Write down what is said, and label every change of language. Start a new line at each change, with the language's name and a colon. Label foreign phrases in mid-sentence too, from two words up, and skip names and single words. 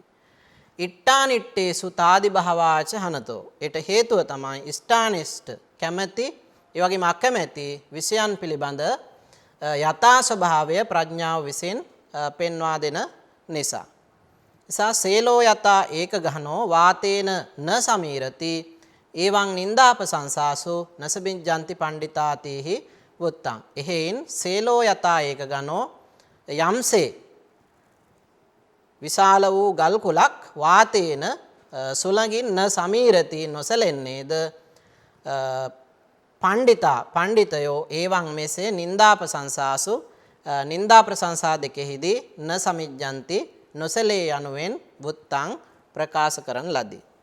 Pali: ඉට්ඨානිට්ඨේසු තාදි භාවාච හනතෝ.
Sinhala: ඊට හේතුව තමයි ඉෂ්ඨානිෂ්ඨ කැමැති ඒ වගේම අකමැති විෂයන් පිළිබඳ යථා ස්වභාවය ප්‍රඥාව විසින් පෙන්වා දෙන නිසා.
Pali: නිසා සේලෝ යතා ඒක ගහනෝ වාතේන න සමීරති එවං නින්දාපසංසාසු නසබින්ජන්ති පණ්ඩිතාතිහි වුත්තං.
Sinhala: එහෙයින්
Pali: සේලෝ යතා ඒක ගනෝ
Sinhala: යම්සේ විශාල වූ ගල් කුලක් වාතේන සුළඟින්
Pali: න සමීරති
Sinhala: නොසැලෙන්නේද පණ්ඩිතයෝ එවං මෙසේ නින්දාපසංසාසු නින්දා ප්‍රශංසා දෙකෙහිදී
Pali: න සමිජ්ජන්ති
Sinhala: නොසැලේ යනුවෙන් වුත්තං ප්‍රකාශ කරන ලදී.